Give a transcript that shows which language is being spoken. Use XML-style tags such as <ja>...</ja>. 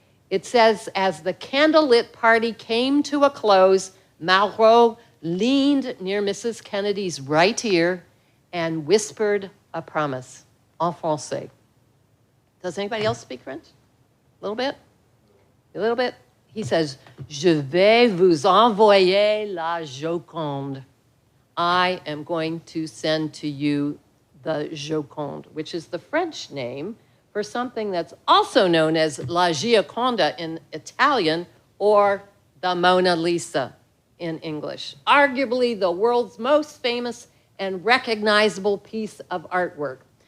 <en>It says, as the candlelit party came to a close, Malraux leaned near Mrs. Kennedy's right ear and whispered a promise</en> <fr>en français.</fr> <en>Does anybody else speak French? A little bit? A little bit? He says,</en> <fr>Je vais vous envoyer la Joconde.</fr> <en>I am going to send to you the Joconde, which is the French name for something that's also known as La Gioconda in Italian or the Mona Lisa in English. Arguably the world's most famous and recognizable piece of artwork.</en>